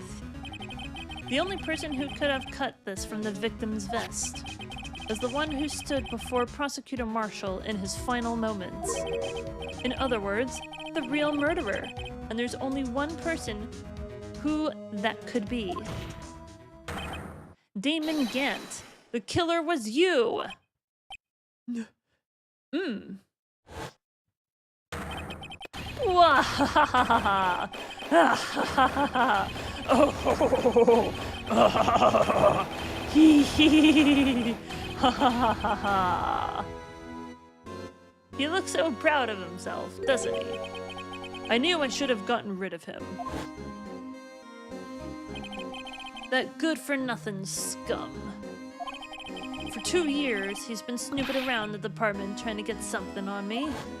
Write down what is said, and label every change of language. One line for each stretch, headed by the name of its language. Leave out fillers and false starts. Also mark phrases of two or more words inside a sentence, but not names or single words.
English: The only person who could have cut this from the victim's vest is the one who stood before Prosecutor Marshall in his final moments. In other words, the real murderer. And there's only one person who that could be. Damon Gant. The killer was you! Wahahaha! Oh! Hee hee! Ha ha ha ha ha! He looks so proud of himself, doesn't he? I knew I should have gotten rid of him. That good-for-nothing scum. For 2 years, he's been snooping around the department trying to get something on me.